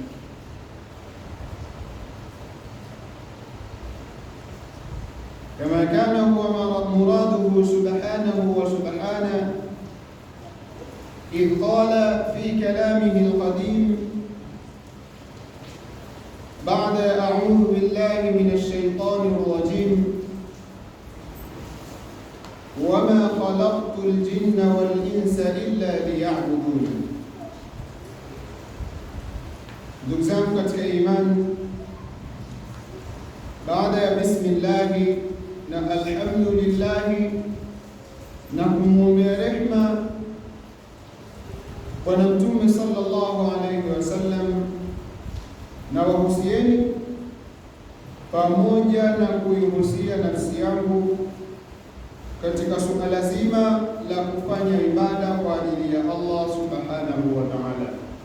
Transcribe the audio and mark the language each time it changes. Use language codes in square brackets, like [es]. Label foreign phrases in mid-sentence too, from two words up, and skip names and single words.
[ar] كما كان هو مراده سبحانه وسبحانه إذ قال في كلامه القديم بعد أعوذ بالله من الشيطان الرجيم: وما خلقت الجن والإنس إلا ليعبدون. [sw] Ndugu zangu katika imani, baada ya bismillahi na alhamdulillahi na kumwombea rehma Bwana Mtume [ar] صلى الله عليه وسلم, [sw] na wahusieni pamoja na kuihusia nafsi yangu katika suala zima la kufanya ibada kwa ajili ya Allah [ar] سبحانه وتعالى.